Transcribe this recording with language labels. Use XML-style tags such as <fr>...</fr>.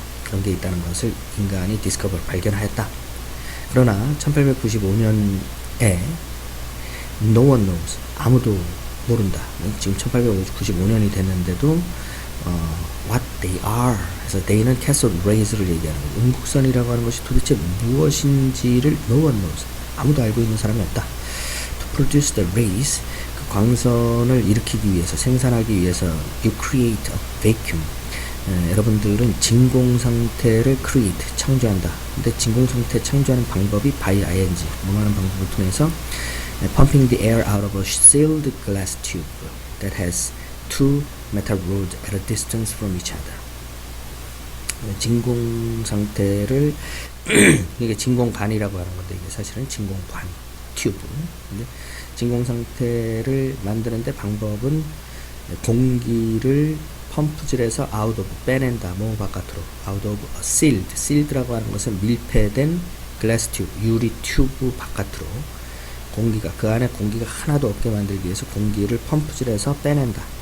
<ko>그런 게 있다는 것을 인간이 discover, 발견하였다. 그러나 1895년에</ko> <en>no one knows,</en> <ko>아무도 모른다. 지금 1895년이 됐는데도</ko> <en>what they are,</en> <ko>그래서 they는 cathode rays를 얘기하는 거예요. 음극선이라고 하는 것이 도대체 무엇인지를</ko> <en>no one knows,</en> <ko>아무도 알고 있는 사람이 없다. To</ko> <en>produce the rays,</en> <ko>그 광선을 일으키기 위해서, 생산하기 위해서</ko> <en>you create a vacuum.</en> <ko>여러분들은 진공 상태를 create, 창조한다. 근데 진공 상태 창조하는 방법이 by ing, 뭐하는 방법을 통해서</ko> <en>pumping the air out of a sealed glass tube that has two metal rods at a distance from each other.</en> <ko>진공 상태를 이게 진공관이라고 하는 건데, 이게 사실은 진공관 튜브. 근데 진공 상태를 만드는데 방법은 공기를 펌프질해서 out of, 빼낸다, 몸 바깥으로,</ko> <en>out of a sealed,</en> <ko>sealed라고 하는 것은 밀폐된 glass tube, 유리 튜브 바깥으로 공기가, 그 안에 공기가 하나도 없게 만들기 위해서 공기를 펌프질해서 빼낸다.</ko>